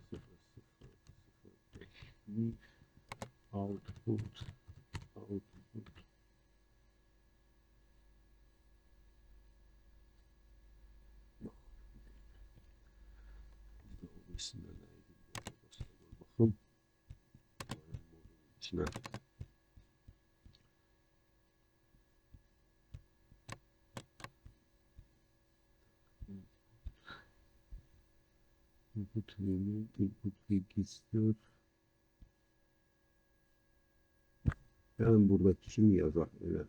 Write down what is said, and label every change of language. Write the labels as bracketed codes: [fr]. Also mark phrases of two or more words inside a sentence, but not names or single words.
[tr] output bakın içine [en] input menu, input register. [tr] Yani burada kim yazar öyle.